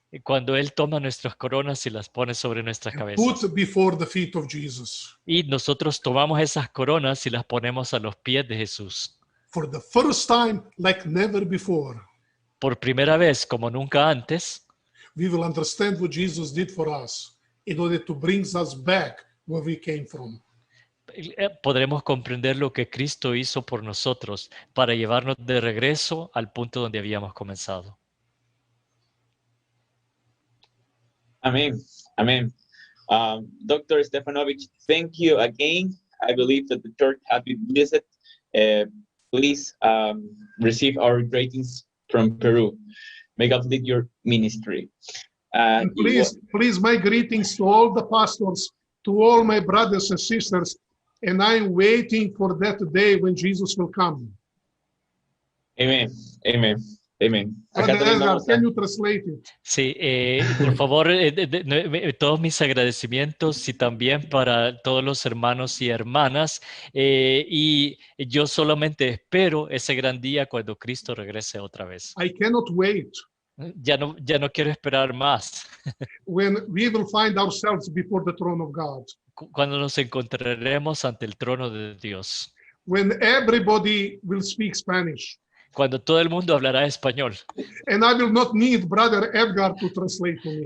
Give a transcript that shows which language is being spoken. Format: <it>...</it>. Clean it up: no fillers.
<es>Y cuando Él toma nuestras coronas y las pone sobre nuestras cabezas.</es> <en>put before the feet of Jesus.</en> <es>Y nosotros tomamos esas coronas y las ponemos a los pies de Jesús.</es> <en>For the first time, like never before,</en> <es>Por primera vez, como nunca antes,</es> <en>we will understand what Jesus did for us in order to bring us back where we came from.</en> <es>podremos comprender lo que Cristo hizo por nosotros para llevarnos de regreso al punto donde habíamos comenzado. Amén. Amén. Dr.</es> <en>Stefanovic, thank you again. I believe that the church has been blessed. Please receive our greetings from Peru. May God lead your ministry. And please, my greetings to all the pastors, to all my brothers and sisters, and I'm waiting for that day when Jesus will come. Amen. Amen. Amen. Brother Edgar, can you translate it?</en> <es>Sí, por favor, todos mis agradecimientos y también para todos los hermanos y hermanas. Y yo solamente espero ese gran día cuando Cristo regrese otra vez.</es> <en>I cannot wait.</en> <es>Ya no quiero esperar más.</es> <en>When we will find ourselves before the throne of God.</en> <es>Cuando nos encontraremos ante el trono de Dios.</es> <en>When everybody will speak Spanish.</en> <es>Cuando todo el mundo hablará español.</es> <en>And I will not need Brother Edgar to translate to me.</en>